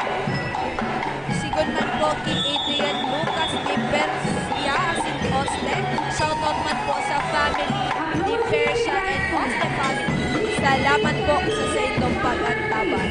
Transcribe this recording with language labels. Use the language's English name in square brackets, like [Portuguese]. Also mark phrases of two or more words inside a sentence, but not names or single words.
[Bikol] Sigon man po kay Adrian Lucas Di Persia asin Oste. Shoutout man po sa family Di Persha and Oste family. Salamat po sa inyong pag-antaban.